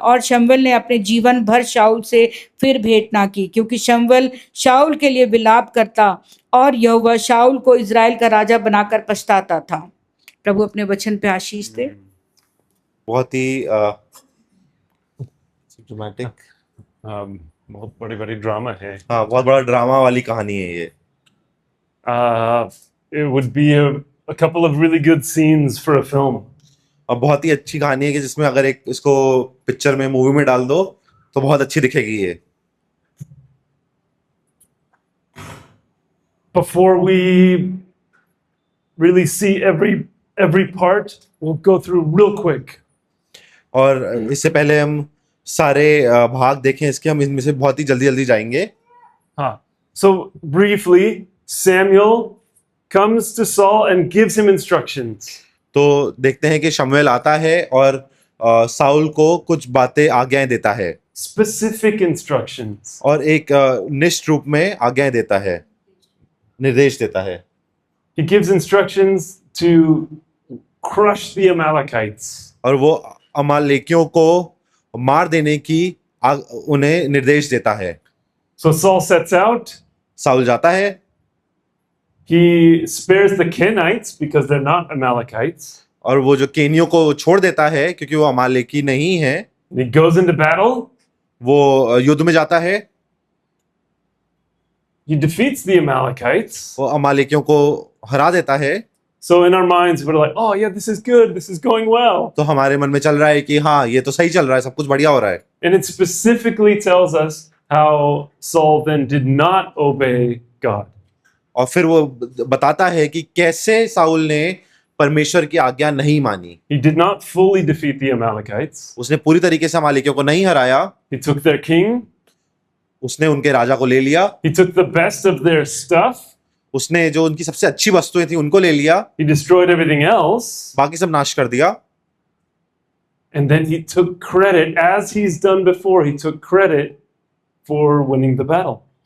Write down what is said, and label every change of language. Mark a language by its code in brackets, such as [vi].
[hi] और शमूएल ने अपने जीवन भर शाऊल से फिर भेंट ना की, क्योंकि शमूएल शाऊल के लिए विलाप करता और यहोवा शाऊल को इज़राइल का राजा बनाकर पछताता था। प्रभु अपने वचन पे आशीष दे। बहुत ही ड्रामेटिक, बहुत बड़ी बड़ी ड्रामा है। हाँ, बहुत बड़ा ड्रामा वाली कहानी है ये। [en] It would be a couple of really good scenes for a film. [hi] और बहुत ही अच्छी कहानी है कि जिसमें अगर एक इसको पिक्चर में, मूवी में डाल दो तो बहुत अच्छी दिखेगी ये। [en] Before we really see every part, we'll go through real quick. [hi] और इससे पहले हम सारे भाग देखें इसके, हम इनमें से बहुत ही जल्दी जल्दी जाएंगे। हाँ. [en] So briefly, Samuel comes to Saul and gives him instructions. [hi] तो देखते हैं कि शमूएल आता है और साउल को कुछ बातें, आज्ञाएं देता है। [en] Specific instructions. [hi] और एक निश्चित रूप में आज्ञाएं देता है, निर्देश देता है। [en] He gives instructions to crush the Amalekites. [hi] और वो अमालेकियों को मार देने की उन्हें निर्देश देता है। [en] So Saul sets out. [hi] Saul जाता है। [en] He spares the Kenites because they're not Amalekites. [hi] और वो जो केनियों को छोड़ देता है क्योंकि वो अमालेकी नहीं है। [en] He goes into battle. [hi] वो युद्ध में जाता है। [en] He defeats the Amalekites. [hi] वो अमालेकियों को हरा देता है। [en] So in our minds, we're like, oh yeah, this is good, this is going well. [hi] तो हमारे मन में चल रहा है कि हाँ, ये तो सही चल रहा है, सब कुछ बढ़िया हो रहा है। [en] And it specifically tells us how Saul then did not obey God. [hi] और फिर वो बताता है कि कैसे साउल ने परमेश्वर की आज्ञा नहीं मानी। [en] He did not fully defeat the Amalekites. [hi] उसने पूरी तरीके से अमालेकियों को नहीं हराया। [en] He took their king. [hi] उसने उनके राजा को ले लिया, [en] He took the best of their stuff. [hi] उसने जो उनकी सबसे अच्छी वस्तुएं थी उनको ले लिया, [en] He destroyed everything else. [hi] बाकी सब नाश कर दिया, [en] And then he took credit, as he's done before, he took credit for winning the battle.